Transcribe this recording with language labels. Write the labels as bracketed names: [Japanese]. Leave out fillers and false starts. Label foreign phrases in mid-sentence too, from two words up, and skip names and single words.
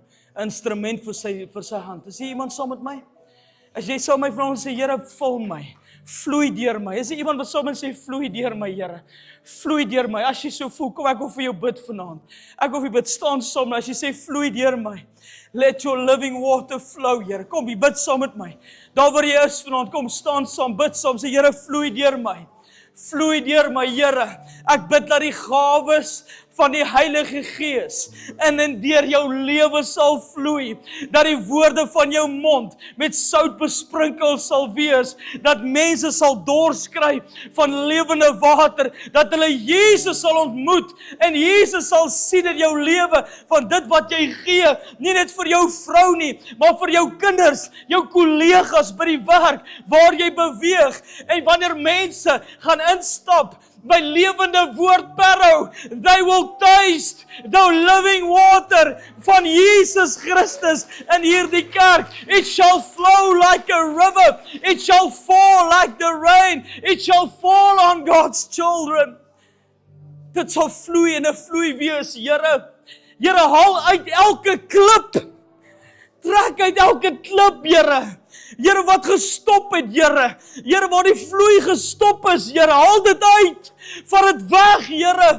[Afrikaans] 'n Instrument vir sy hand. Is iemand saam met my? As jy saam met my vanaand sê, Here, vul my, vloei deur my. Is iemand wat saam met my sê, vloei deur my, Here. Vloei deur my. As jy so voel, kom ek wil vir jou bid vanaand. Ek wil vir jou bid, staan saam, as jy sê, vloei deur my. [English] Let your living water flow, [Afrikaans] Here. Kom, jy bid saam met my. Daar waar jy is vanaand, kom, staan saam, bid saam, sê, Here, vloei deur my. Vloei deur my, Here. Ek bid dat die gawes van die Heilige Gees in en deur jou lewe sal vloei, dat die woorde van jou mond met sout besprinkel sal wees, dat mense sal dors kry van lewende water, dat hulle Jesus sal ontmoet en Jesus sal sien in jou lewe van dit wat jy gee, nie net vir jou vrou nie, maar vir jou kinders, jou kollegas by die werk waar jy beweeg, en wanneer mense gaan instap by lewende woord Parow, [English] they will taste the living water [Afrikaans] van Jesus Christus in hierdie kerk. [English] It shall flow like a river. It shall fall like the rain. It shall fall on God's children. [Afrikaans] Dit sal vloei en 'n vloei wees, Here. Here, haal uit elke klip. Trek uit elke klip, Here. Here, wat gestop het, Here. Here, waar die vloei gestop is, Here, haal dit uit. Vat dit weg, Here.